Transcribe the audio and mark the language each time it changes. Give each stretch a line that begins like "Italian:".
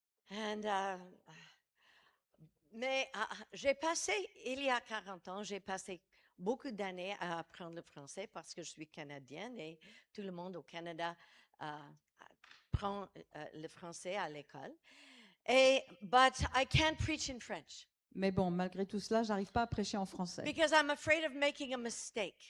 English: And,
French: mais j'ai passé, il y a 40 ans, j'ai passé beaucoup d'années à apprendre le français parce que je suis canadienne et tout le monde au Canada prend le français à l'école.
English: But I can't preach in French
French: Mais bon, malgré tout cela, j'arrive pas à prêcher en français.
English: because I'm afraid of making a mistake.